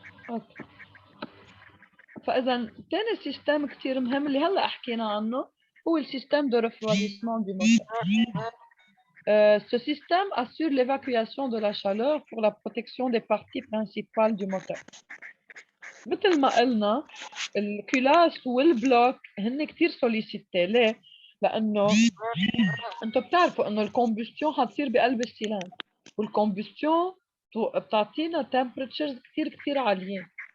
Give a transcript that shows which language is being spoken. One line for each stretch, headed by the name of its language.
Arabic: اوكي. فاذا ثاني سيستم كثير مهم اللي هلا حكينا عنه هو السيستم دو ريفريسمون دو موتور.
French: Ce système assure l'évacuation de la chaleur pour la protection des parties principales du moteur.
Arabic: مثل ما قلنا الكلاس والبلوك هن كتير سوليسيتي. ليه؟ لأنه انتم بتعرفوا انه الكومبوستيون حتصير بقلب السيلان، والكومبوستيون بتعطينا تمبرتشرز كتير كتير عاليين.